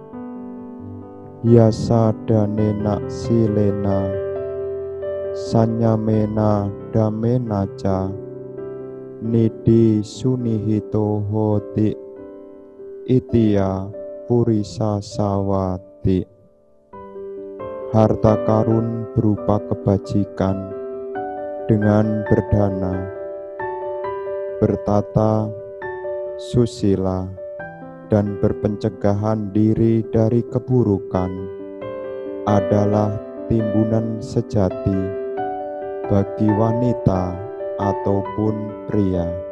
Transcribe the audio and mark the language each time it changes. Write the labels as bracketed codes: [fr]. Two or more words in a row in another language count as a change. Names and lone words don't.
[pi] Yasa danena silena sanyamena damena ca nidi sunihito hoti itia purisa sawati. [id] Harta karun berupa kebajikan dengan berdana, bertata, susila, dan berpencegahan diri dari keburukan adalah timbunan sejati bagi wanita ataupun pria.